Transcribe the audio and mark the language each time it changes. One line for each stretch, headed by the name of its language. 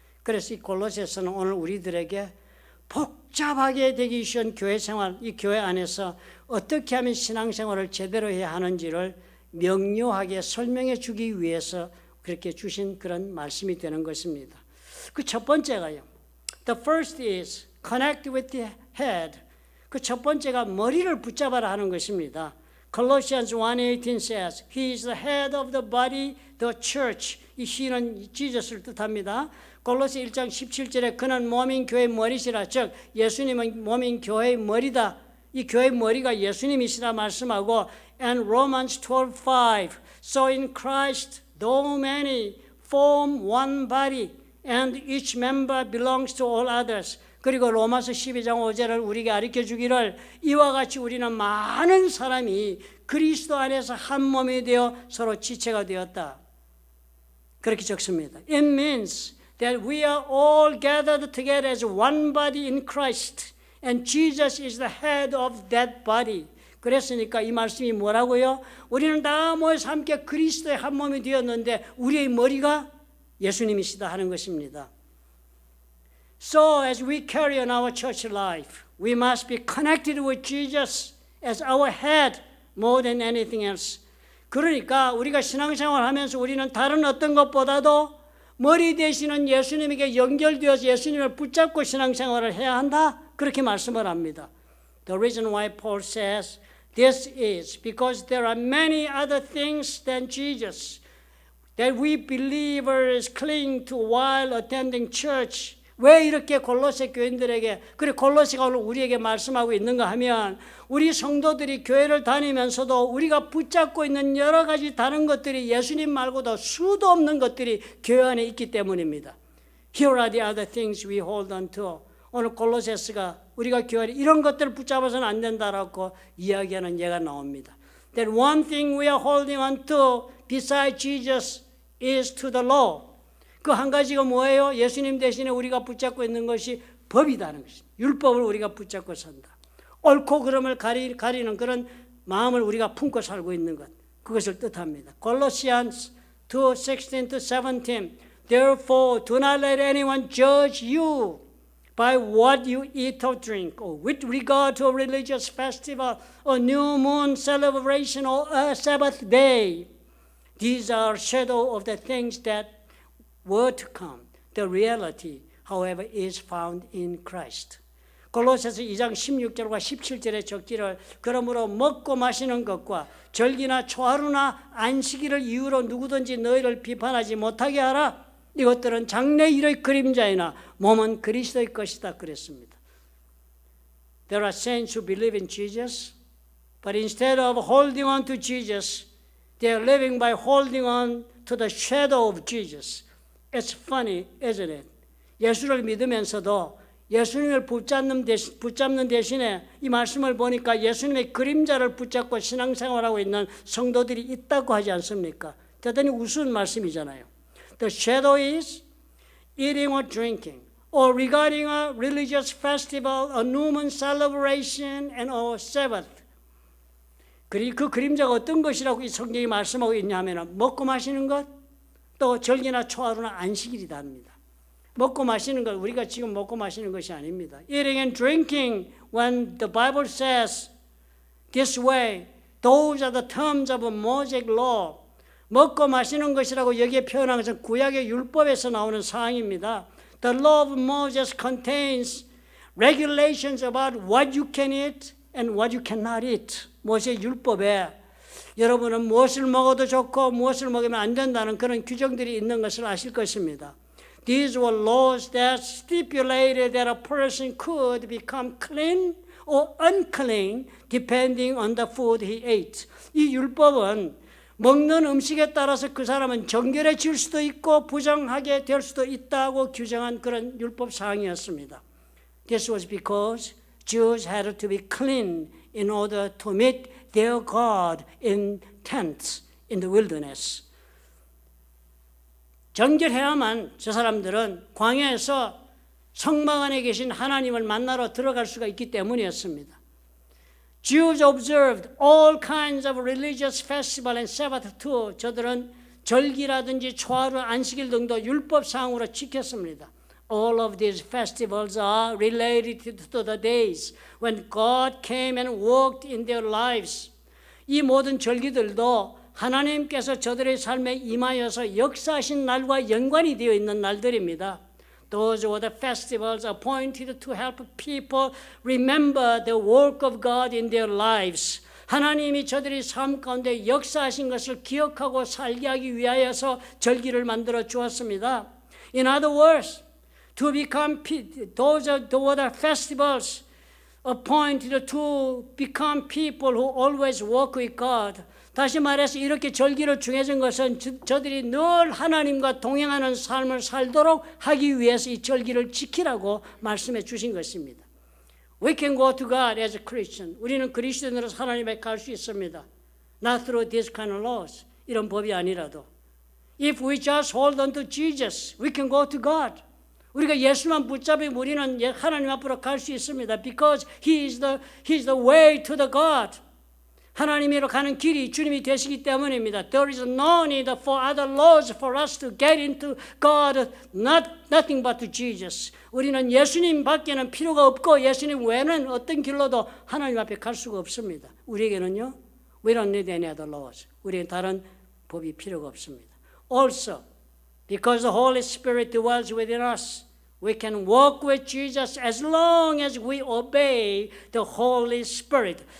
Korean: 그래서 이 골로새서는 오늘 우리들에게 복잡하게 되기 쉬운 교회 생활, 이 교회 안에서 어떻게 하면 신앙생활을 제대로 해야 하는지를 명료하게 설명해 주기 위해서 그렇게 주신 그런 말씀이 되는 것입니다. 그 첫 번째가요.
English: The first is connect with the head.
Korean: 그 첫 번째가 머리를 붙잡아라 하는 것입니다.
English: Colossians 1:18 says, He is the head of the body, the church.
Korean: 이 he는 지저스를 뜻합니다. 골로새 1장 17절에 그는 몸인 교회의 머리시라. 즉 예수님은 몸인 교회의 머리다. 이 교회의 머리가 예수님이시라 말씀하고
English: And Romans 12:5 So in Christ, though many form one body and each member belongs to all others.
Korean: 그리고 로마서 12장 5절을 우리에게 가르쳐 주기를 이와 같이 우리는 많은 사람이 그리스도 안에서 한 몸이 되어 서로 지체가 되었다. 그렇게 적습니다.
English: It means that we are all gathered together as one body in Christ and Jesus is the head of that body.
Korean: 그랬으니까 이 말씀이 뭐라고요? 우리는 다 모여서 함께 그리스도의 한 몸이 되었는데 우리의 머리가 예수님이시다 하는 것입니다.
English: So as we carry on our church life, we must be connected with Jesus as our head more than anything else.
Korean: 그러니까 우리가 신앙생활 하면서 우리는 다른 어떤 것보다도 머리 되시는 예수님에게 연결되어서 예수님을 붙잡고 신앙생활을 해야 한다. 그렇게 말씀을 합니다.
English: The reason why Paul says this is because there are many other things than Jesus that we believers cling to while attending church.
Korean: 왜 이렇게 골로새 교인들에게 그리고 골로새가 오늘 우리에게 말씀하고 있는가 하면 우리 성도들이 교회를 다니면서도 우리가 붙잡고 있는 여러 가지 다른 것들이 예수님 말고도 수도 없는 것들이 교회 안에 있기 때문입니다.
English: Here are the other things we hold on to.
Korean: 오늘 골로새서가 우리가 교회 안에 이런 것들을 붙잡아서는 안 된다라고 이야기하는 예가 나옵니다.
English: That one thing we are holding on to beside Jesus is to the law.
Korean: 그 한 가지가 뭐예요? 예수님 대신에 우리가 붙잡고 있는 것이 법이다는 것입니다. 율법을 우리가 붙잡고 산다. 옳고 그름을 가리는 그런 마음을 우리가 품고 살고 있는 것, 그것을 뜻합니다.
English: Colossians 2:16-17 Therefore do not let anyone judge you by what you eat or drink, or with regard to a religious festival, a new moon celebration, or a Sabbath day. These are shadow of the things that were to come. The reality, however, is found in Christ.
Korean: 골로새서 2장 16절과 17절에 적기를 그러므로 먹고 마시는 것과 절기나 초하루나 안식일을 이유로 누구든지 너희를 비판하지 못하게 하라. 이것들은 장래일의 그림자이나 몸은 그리스도의 것이다 그랬습니다.
English: There are saints who believe in Jesus, but instead of holding on to Jesus, they are living by holding on to the shadow of Jesus. It's funny, isn't it?
Korean: 예수를 믿으면서도 예수님을 붙잡는 대신에 이 말씀을 보니까 예수님의 그림자를 붙잡고 신앙생활하고 있는 성도들이 있다고 하지 않습니까? 대단히 우스운 말씀이잖아요.
English: The shadow is eating or drinking, or regarding a religious festival, a new moon celebration, and a Sabbath.
Korean: 그 그림자가 어떤 것이라고 이 성경이 말씀하고 있냐면 먹고 마시는 것, 또 절기나 초하루나 안식일이다 합니다. 먹고 마시는 것, 우리가 지금 먹고 마시는 것이 아닙니다.
English: Eating and drinking, when the Bible says this way, those are the terms of a Mosaic law.
Korean: 먹고 마시는 것이라고 여기에 표현한 것은 구약의 율법에서 나오는 사항입니다.
English: The law of Moses contains regulations about what you can eat and what you cannot eat.
Korean: 모세 율법에 여러분은 무엇을 먹어도 좋고 무엇을 먹으면 안 된다는 그런 규정들이 있는 것을 아실 것입니다.
English: These were laws that stipulated that a person could become clean or unclean depending on the food he ate.
Korean: 이 율법은 먹는 음식에 따라서 그 사람은 정결해질 수도 있고 부정하게 될 수도 있다고 규정한 그런 율법 사항이었습니다.
English: This was because Jews had to be clean in order to meet their God in tents in the wilderness.
Korean: 정결해야만 저 사람들은 광야에서 성막 안에 계신 하나님을 만나러 들어갈 수가 있기 때문이었습니다.
English: Jews observed all kinds of religious festival and Sabbath too.
Korean: 저들은 절기라든지 초하루, 안식일 등도 율법상으로 지켰습니다.
English: All of these festivals are related to the days when God came and worked in their lives.
Korean: 이 모든 절기들도 하나님께서 저들의 삶에 임하여서 역사하신 날과 연관이 되어 있는 날들입니다.
English: Those were the festivals appointed to help people remember the work of God in their lives.
Korean: 하나님이 저들의 삶 가운데 역사하신 것을 기억하고 살게 하기 위하여서 절기를 만들어 주었습니다.
English: In other words, to become those were the festivals appointed to become people who always walk with God.
Korean: 다시 말해서 이렇게 절기로 정해진 것은 저들이 늘 하나님과 동행하는 삶을 살도록 하기 위해서 이 절기를 지키라고 말씀해 주신 것입니다.
English: We can go to God as a Christian.
Korean: 우리는 그리스도인으로서 하나님께 갈 수 있습니다.
English: Not through this kind of laws.
Korean: 이런 법이 아니라도.
English: If we just hold on to Jesus, we can go to God.
Korean: 우리가 예수만 붙잡으면 우리는 하나님 앞으로 갈 수 있습니다.
English: Because He is the way to the God.
Korean: 하나님으로 가는 길이 주님이 되시기 때문입니다.
English: There is no need for other laws for us to get into God, nothing but to Jesus.
Korean: 우리는 예수님 밖에는 필요가 없고 예수님 외에는 어떤 길로도 하나님 앞에 갈 수가 없습니다. 우리에게는요,
English: we don't need any other laws.
Korean: 우리는 다른 법이 필요가 없습니다.
English: Also, because the Holy Spirit dwells within us, we can walk with Jesus as long as we obey the Holy Spirit.